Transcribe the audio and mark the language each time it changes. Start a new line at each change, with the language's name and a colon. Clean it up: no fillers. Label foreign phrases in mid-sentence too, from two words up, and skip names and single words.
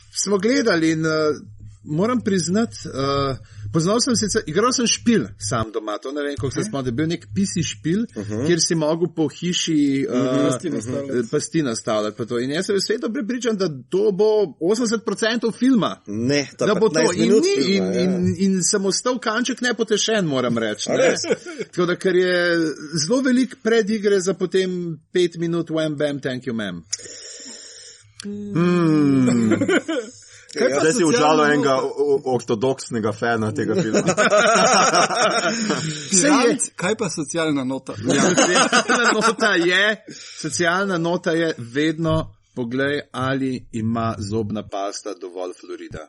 Slovenian: In smo gledali in moram priznati, poznal sem sicer, igral sem špil sam doma, to ne vem, koliko se spomnim, bil nek PC špil, kjer si mogel po hiši pasti nastavljati. Pa to. In jaz sem sveto prepričan, da to bo 80% filma. Ne, da bo to. In sem ostal kanček nepotešen, moram reči. Ne? Tako da, ker je zelo velik predigre za potem 5 minut
English: wham bam, thank you ma'am.
Slovenian: Zdaj si užalil enega ortodoksnega fana tega filma. Kaj pa socialna nota? Socialna nota je vedno poglej, ali ima zobna pasta dovolj fluorida.